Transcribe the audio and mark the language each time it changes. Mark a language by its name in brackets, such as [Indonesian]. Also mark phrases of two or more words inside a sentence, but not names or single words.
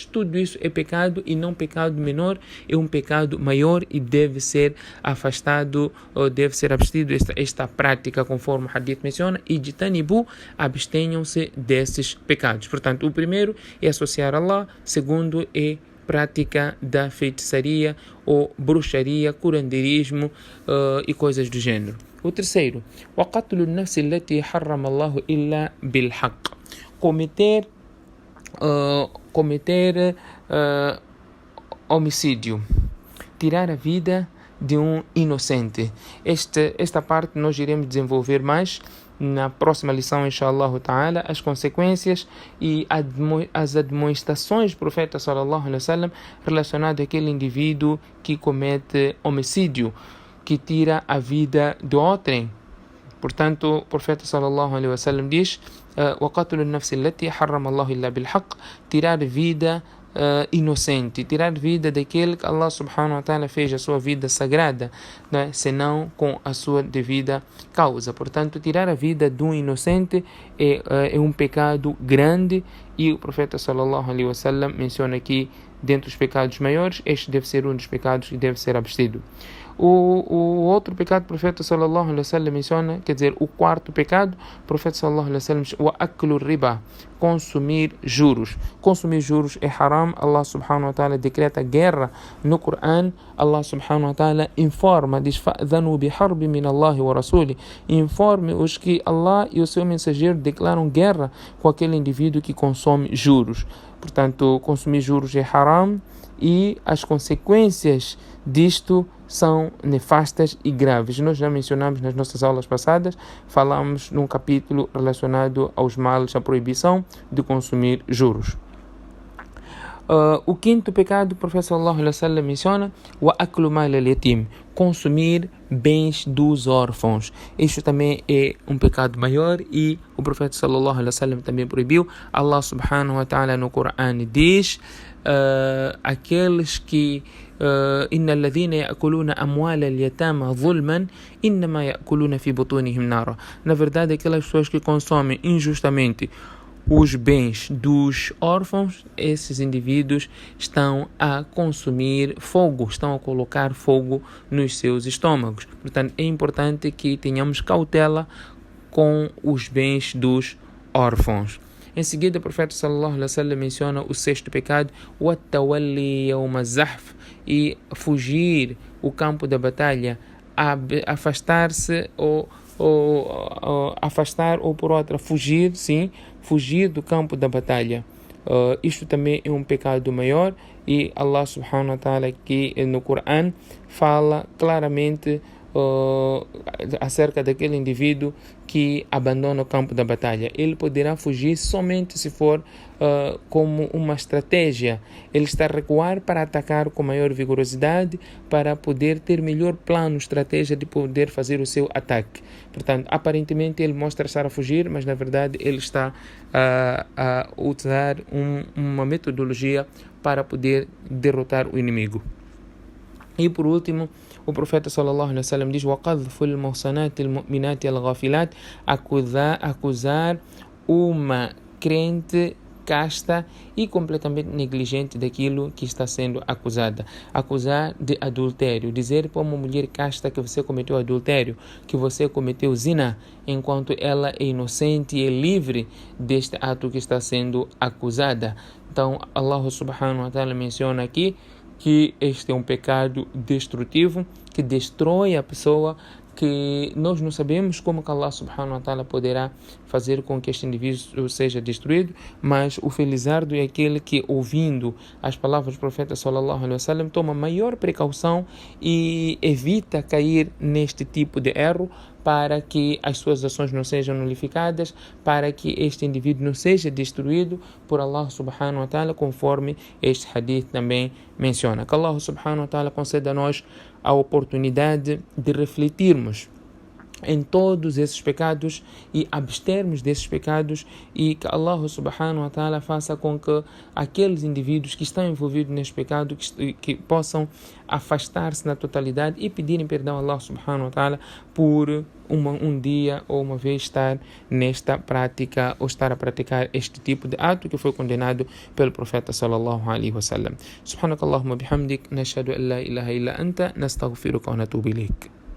[Portuguese] Tudo isso é pecado e não pecado menor, é um pecado maior e deve ser afastado, ou deve ser abstido esta prática, conforme o hadith menciona, e de tanibu, abstenham-se desses pecados. Portanto, o primeiro é associar a Allah, segundo é prática da feitiçaria ou bruxaria, curandeirismo e coisas do gênero. O terceiro, [Arabic] وَقَتْلُ النَّفْسِ الَّتِي حَرَّمَ اللَّهُ إِلَّا بِالْحَقِّ, [Portuguese] cometer homicídio, tirar a vida de um inocente. Esta parte nós iremos desenvolver mais na próxima lição, [Arabic] إن شاء الله تعالى, [Portuguese] as consequências e as admoestações do profeta [Arabic] صلى الله عليه وسلم [Portuguese] relacionado àquele indivíduo que comete homicídio, que tira a vida de outrem. Portanto, o profeta [Arabic] صلى الله عليه وسلم [Portuguese] diz: [Arabic] وَقَتْلُ النَّفْسِ الَّتِي حَرَّمَ اللَّهُ إِلَّا بِالْحَقِّ, [Portuguese] tirar vida inocente, tirar vida daquele que Allah [Arabic] سبحانه وتعالى [Portuguese] fez a sua vida sagrada, né? Senão com a sua devida causa. Portanto, tirar a vida de um inocente é um pecado grande, e o profeta [Arabic] صلى الله عليه وسلم [Portuguese] menciona aqui, dentre os pecados maiores, este deve ser um dos pecados que deve ser abstido. O outro pecado, o profeta [Arabic] صلى الله عليه وسلم [Portuguese] menciona, quer dizer, o quarto pecado, o profeta [Arabic] صلى الله عليه وسلم [Portuguese] diz: [Arabic] وأكل الربا, [Portuguese] consumir juros. Consumir juros é haram. Allah [Arabic] سبحانه وتعالى [Portuguese] decreta guerra no Coran. Allah [Arabic] سبحانه وتعالى [Portuguese] informa, diz: [Arabic] فأذنوا بحرب من الله ورسوله, [Portuguese] informe-os que Allah e o seu mensageiro declaram guerra com aquele indivíduo que consome juros. Portanto, consumir juros é haram e as consequências disto são nefastas e graves. Nós já mencionamos nas nossas aulas passadas, falamos num capítulo relacionado aos males, à proibição de consumir juros. O quinto pecado, o profeta [Arabic] صلى الله عليه وسلم [Portuguese] menciona: [Arabic] وأكل مال اليتيم, [Portuguese] consumir bens dos órfãos. Isso também é um pecado maior e o profeta [Arabic] صلى الله عليه وسلم [Portuguese] também proibiu. Allah [Arabic] سبحانه وتعالى [Portuguese] no Coran diz: aqueles que [Arabic] إن الذين يأكلون أموال اليتامى ظلما إنما يأكلون في بطونهم نارا. [Portuguese] Na verdade, aquelas pessoas que consomem injustamente os bens dos órfãos, esses indivíduos estão a consumir fogo, estão a colocar fogo nos seus estômagos. Portanto, é importante que tenhamos cautela com os bens dos órfãos. Em seguida, o profeta [Arabic] صلى الله عليه وسلم [Portuguese] menciona o sexto pecado: [Arabic] وَالتَّوَلِّي يَوْمَ الزَّحْفِ, [Portuguese] e fugir o campo da batalha, afastar-se ou por outra, fugir do campo da batalha. Isto também é um pecado maior e Allah [Arabic] سبحانه وتعالى [Portuguese] aqui no Coran fala claramente acerca daquele indivíduo que abandona o campo da batalha. Ele poderá fugir somente se for como uma estratégia. Ele está a recuar para atacar com maior vigorosidade, para poder ter melhor plano, estratégia de poder fazer o seu ataque. Portanto, aparentemente ele mostra estar a fugir, mas na verdade ele está a usar uma metodologia para poder derrotar o inimigo. E por último, o profeta [Arabic] صلى الله عليه وسلم [Portuguese] diz: [Arabic] وَقَذْفُ الْمُحْصَنَاتِ الْمُؤْمِنَاتِ الْغَافِلَاتِ, [Portuguese] acusar uma crente casta e completamente negligente daquilo que está sendo acusada. Acusar de adultério, dizer para uma mulher casta que você cometeu adultério, que você cometeu zina, enquanto ela é inocente e é livre deste ato que está sendo acusada. Então, Allah [Arabic] سبحانه وتعالى [Portuguese] menciona aqui que este é um pecado destrutivo, que destrói a pessoa, que nós não sabemos como que Allah [Arabic] سبحانه وتعالى [Portuguese] poderá fazer com que este indivíduo seja destruído, mas o felizardo é aquele que, ouvindo as palavras do profeta [Arabic] صلى الله عليه وسلم, [Portuguese] toma maior precaução e evita cair neste tipo de erro, para que as suas ações não sejam nulificadas, para que este indivíduo não seja destruído por Allah [Arabic] سبحانه وتعالى, [Portuguese] conforme este hadith também menciona. Que Allah [Arabic] سبحانه وتعالى [Portuguese] conceda a nós a oportunidade de refletirmos em todos esses pecados e abstermos desses pecados, e que Allah [Arabic] سبحانه وتعالى [Portuguese] faça com que aqueles indivíduos que estão envolvidos nesse pecado que possam afastar-se na totalidade e pedirem perdão a Allah [Arabic] سبحانه وتعالى [Portuguese] por um dia ou uma vez estar nesta prática ou estar a praticar este tipo de ato que foi condenado pelo profeta [Arabic] صلى الله عليه وسلم. سبحانك اللهم بحمدك، نشهد أن لا إله إلا أنت، نستغفرك ونتوب إليك.